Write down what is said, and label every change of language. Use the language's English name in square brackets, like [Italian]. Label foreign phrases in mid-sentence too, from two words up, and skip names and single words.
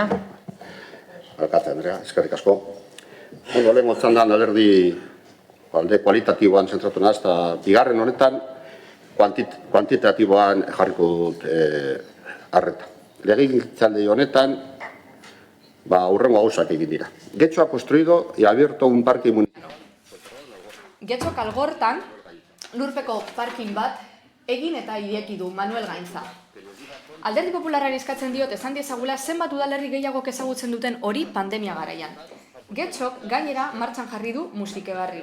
[Basque] Alkate Andrea, eskerrik asko. Lehen txandan alderdi kualitatiboan zentratu naz, eta bigarren honetan kuantitatiboan jarriko dut arreta. Legegintzaldi honetan, hurrengo gauzak egin dira. [Spanish] Getxo ha construido y abierto un parque municipal. [Basque] Getxok Algortan, lurpeko parking bat, egin eta ireki du Manuel Gaintza. Alderdi Popularrari eskatzen diot esan diezagula zenbat udalerri gehiagok ezagutzen duten hori pandemia garaian. Getxok gainera martxan jarri du musikebarri.